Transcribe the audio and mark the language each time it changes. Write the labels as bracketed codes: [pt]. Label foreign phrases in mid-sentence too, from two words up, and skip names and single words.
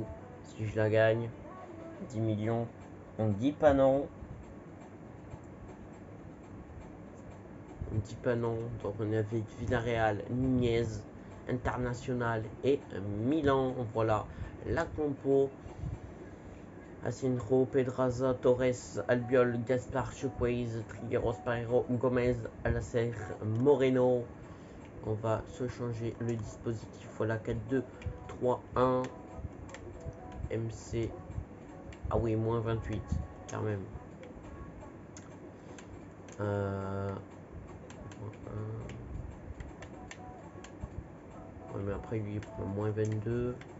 [fr] Si je la gagne, 10 millions. On dit pas non. Dipano, donc on est avec Villarreal, Nunez, International et Milan. Voilà la compo. Asenjo, Pedraza, Torres, Albiol, Gaspar, Chukwueze, Trigueros, Pereiro, Gomez, Alacer, Moreno. On va se changer le dispositif. Voilà, 4-2-3-1. MC. Ah oui, moins 28, quand même. Ouais, mais après, lui, il prend moins 22.